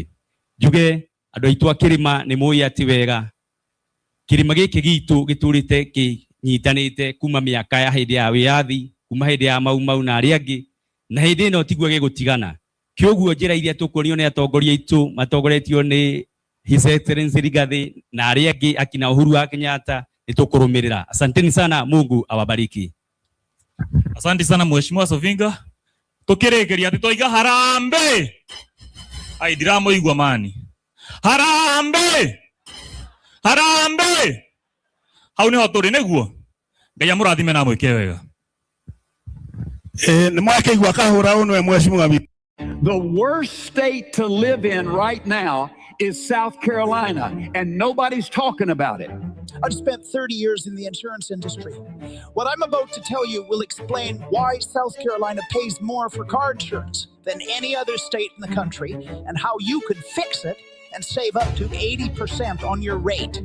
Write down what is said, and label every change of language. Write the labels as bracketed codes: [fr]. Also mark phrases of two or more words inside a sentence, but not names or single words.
[ki] Njuge andũ aitũ a Kĩrĩma nĩ mũĩ atĩ wega kĩrĩma gĩkĩ gitũ gĩtũrĩte kĩnyitanĩte kuma mĩaka ya hĩndĩ ya wĩyathi, kuma hĩndĩ ya mau na arĩa angĩ, na hĩndĩ ĩno tiguo gĩgũtigana. Kĩoguo njĩra iria tũkuonio nĩ atongoria aitũ matongoretio nĩ [en] His Excellency [ki] Rigathi na arĩa angĩ akina Uhuru wa Kenyatta nĩtũkũrũmĩrĩra. [sw] Asanteni sana, Mungu awabariki. Asante sana Mheshimiwa Sovinga. [ki] Tukĩrĩkĩria atĩ tũiga harambe. Ai ndiramũigua mani. Harambe. Harambe. Hau nĩho tũrĩ nĩguo. Ngai amũrathime na mwĩke wega. Nĩ mwakĩigua kahũra ũnwe Mheshimiwa. [en] The worst state to live in right now is South Carolina, and nobody's talking about it. I've spent 30 years in the insurance industry. What I'm about to tell you will explain why South Carolina pays more for car insurance than any other state in the country, and how you could fix it and save up to 80% on your rate.